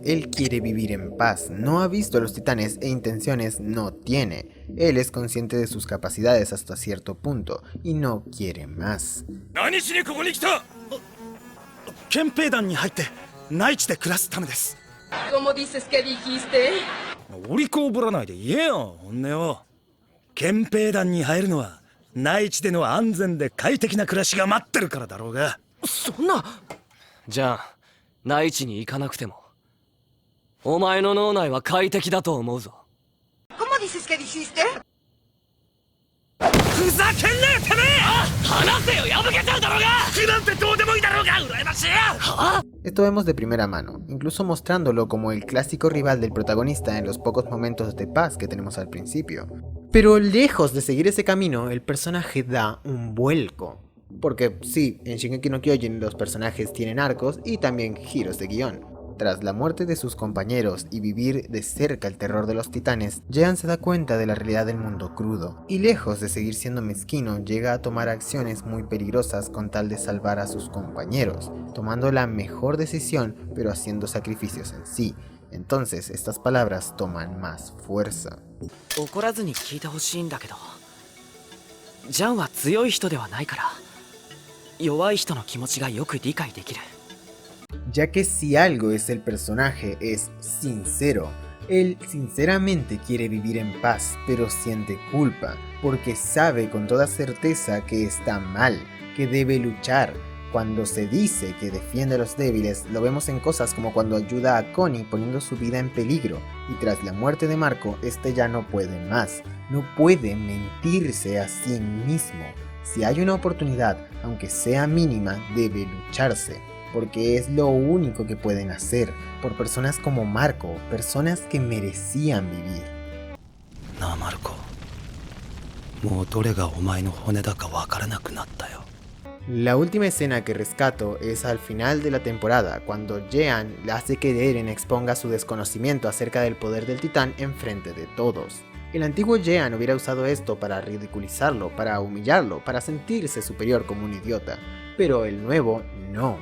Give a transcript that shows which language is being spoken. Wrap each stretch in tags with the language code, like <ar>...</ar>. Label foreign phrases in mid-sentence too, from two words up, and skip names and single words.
<es>Él quiere vivir en paz, no ha visto a los titanes e intenciones no tiene. Él es consciente de sus capacidades hasta cierto punto y no quiere más. ¿Cómo dices que dijiste?</es> <ja>売こぼらないで言えよ、本音を。憲兵団に入るのは内地での安全で快適な暮らしが待ってるからだろうが。そんな。じゃあ内地に行かなくてもお前の脳内は快適だと思うぞ。</ja> <es>¿Cómo dices que dijiste?</es> <ja>ふざけんなよてめえ。話せよ、破けちゃうだろうが。服なんてどうでもいいだろうが、羨ましいよ。は？</ja> <es>Esto vemos de primera mano, incluso mostrándolo como el clásico rival del protagonista en los pocos momentos de paz que tenemos al principio. Pero lejos de seguir ese camino, el personaje da un vuelco. Porque sí, en Shingeki no Kyojin los personajes tienen arcos y también giros de guión. Tras la muerte de sus compañeros y vivir de cerca el terror de los titanes, Jean se da cuenta de la realidad del mundo crudo, y lejos de seguir siendo mezquino, llega a tomar acciones muy peligrosas con tal de salvar a sus compañeros, tomando la mejor decisión pero haciendo sacrificios en sí. Entonces estas palabras toman más fuerza.</es> <ja>怒らずに聞いてほしいんだけど、ジャンは強い人ではないから弱い人の気持ちがよく理解できる。</ja> <es>Ya que si algo es el personaje es sincero. Él sinceramente quiere vivir en paz, pero siente culpa, porque sabe con toda certeza que está mal, que debe luchar. Cuando se dice que defiende a los débiles, lo vemos en cosas como cuando ayuda a Connie poniendo su vida en peligro, y tras la muerte de Marco, este ya no puede más, no puede mentirse a sí mismo. Si hay una oportunidad, aunque sea mínima, debe lucharse, porque es lo único que pueden hacer, por personas como Marco, personas que merecían vivir.</es> <ja>Na, Marco. もうどれがお前の骨だかわからなくなったよ。</ja> <es>La última escena que rescato es al final de la temporada, cuando Jean le hace que Eren exponga su desconocimiento acerca del poder del titán enfrente de todos. El antiguo Jean hubiera usado esto para ridiculizarlo, para humillarlo, para sentirse superior como un idiota, pero el nuevo no.</es>